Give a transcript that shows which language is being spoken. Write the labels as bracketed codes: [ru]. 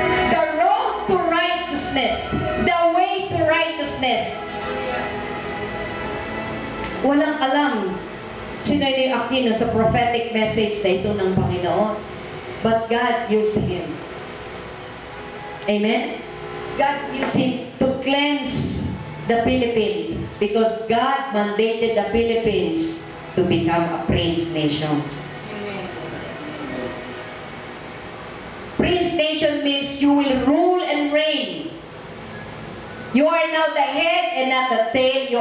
[en] The road to righteousness. The way to righteousness. [tl] Walang alam si Noynoy Aquino sa prophetic message na ito ng Panginoon. [en] But God used him. Amen? God used him to cleanse the Philippines because God mandated the Philippines to become a praise nation. Praise nation means you will rule and reign. You are now the head and not the tail.